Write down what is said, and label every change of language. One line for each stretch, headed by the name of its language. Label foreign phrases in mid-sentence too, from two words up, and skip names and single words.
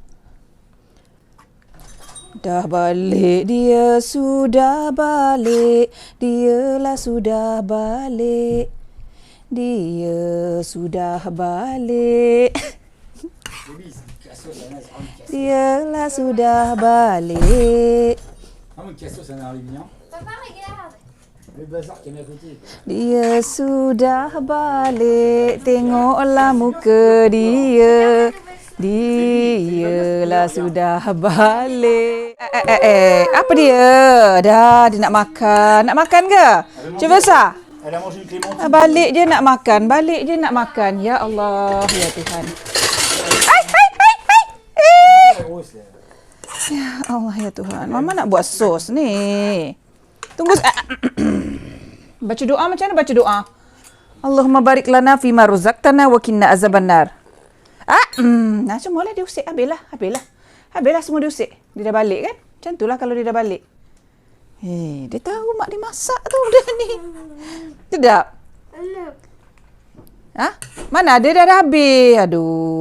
Malay: Dah balik. Dia sudah balik. Dialah sudah balik. Dia sudah balik. Dialah sudah balik.
French: Papa, regarde. Le bazar qui est à côté.
Malay: Dia sudah balik. Tengoklah muka dia. Dialah sudah balik. Apa dia? Dah, dia nak makan. Nak makan ke? Cuba sah.
French: Elle a mangé une clémentine.
Malay: Balik je nak makan. Balik je nak makan. Ya Allah, ya Tuhan.
French: Grosse, là.
Malay: Ya Allah, ya Tuhan. Mama nak buat sos ni. Tunggu. Baca doa macam mana baca doa?
Arabic: اللهم بارك لنا فيما رزقتنا وقنا عذاب النار.
Malay: Nah semualah diusik. Habislah semua diusik. Dia dah balik kan? Macam itulah kalau dia dah balik. Dia tahu mak dia masak tu dah ni. Sedap. Mana ada dah habis. Aduh.